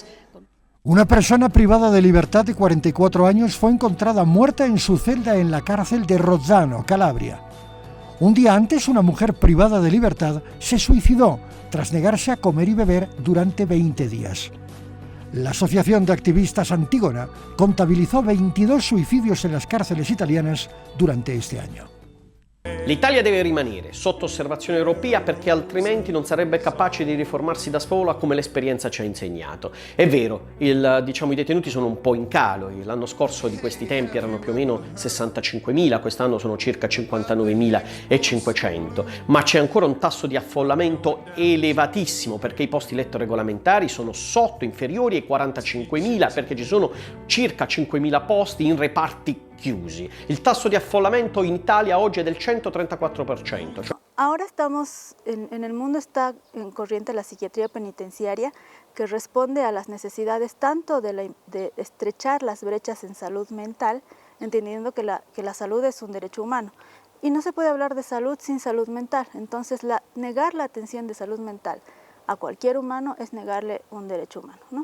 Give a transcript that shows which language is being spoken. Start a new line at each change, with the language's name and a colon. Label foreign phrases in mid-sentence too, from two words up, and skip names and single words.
Spanish: Una persona privada de libertad de 44 años fue encontrada muerta en su celda en la cárcel de Rozzano, Calabria. Un día antes, una mujer privada de libertad se suicidó tras negarse a comer y beber durante 20 días. La Asociación de Activistas Antígona contabilizó 22 suicidios en las cárceles italianas durante este año.
Italian: L'Italia deve rimanere sotto osservazione europea perché altrimenti non sarebbe capace di riformarsi da sola come l'esperienza ci ha insegnato. È vero, i detenuti sono un po' in calo, l'anno scorso di questi tempi erano più o meno 65.000, quest'anno sono circa 59.500, ma c'è ancora un tasso di affollamento elevatissimo perché i posti letto regolamentari sono inferiori ai 45.000 perché ci sono circa 5.000 posti in reparti chiusi. Il tasso di affollamento in Italia oggi è del 134%.
Spanish: Ahora estamos, en el mundo está en corriente la psiquiatría penitenciaria que responde a las necesidades tanto de estrechar las brechas en salud mental, entendiendo que la salud es un derecho humano. Y no se puede hablar de salud sin salud mental, entonces negar la atención de salud mental a cualquier humano es negarle un derecho humano, ¿no?